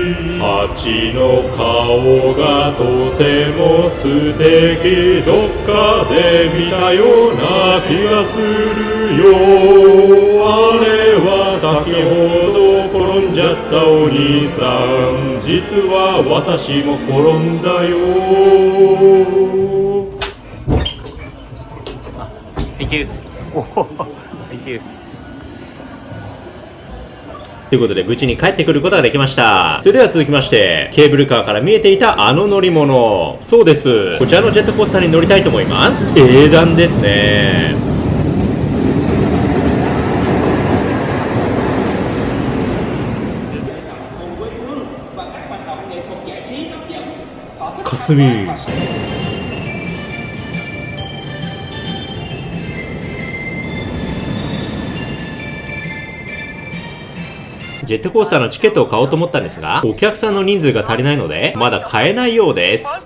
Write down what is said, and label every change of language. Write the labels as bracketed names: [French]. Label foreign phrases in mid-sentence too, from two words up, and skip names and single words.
[Japanese] 蜂の顔がとても素敵。どっかで見たような気がするよ。あれは先ほど転んじゃったお兄さん。実は私も転んだよ。 [English] Thank you. Thank you. [Japanese] ということで無事に帰ってくることができました。それでは続きまして、ケーブルカーから見えていたあの乗り物。そうです。こちらのジェットコースターに乗りたいと思います。英断ですね。 [Vietnamese] cùng với Phương và các hoạt động nghệ thuật giải trí hấp dẫn. Họ [Japanese] 霞。ジェットコースターのチケットを買おうと思ったんですが、お客さんの人数が足りないので、まだ買えないようです。